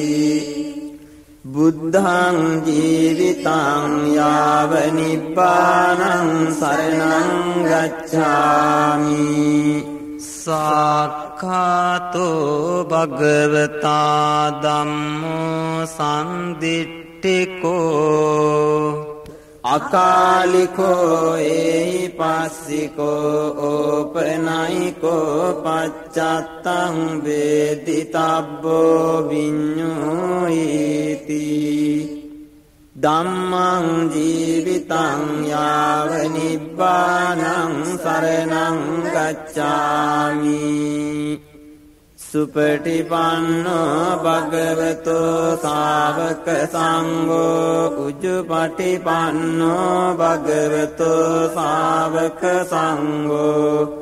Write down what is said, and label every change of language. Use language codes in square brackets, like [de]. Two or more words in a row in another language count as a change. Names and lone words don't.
[pi] බුද්ධං ජීවිතං යාව නිබ්බානං සරණං ගච්ඡාමි සාක්ඛාතෝ භගවතා ධම්මෝ සම්දිට්ඨිකෝ අකාලිකෝ ඒහි පස්සිකෝ ඕපනයිකෝ පච්චත්තං වේදිතබ්බෝ විඤ්ඤෝයිති ධම්මං ජීවිතං යාව නිබ්බානං සරණං ගච්ඡාමි සුපටිපන්නෝ භගවතෝ ශාවක සංඝෝ උජුපටිපන්නෝ භගවතෝ ශාවක සංඝෝ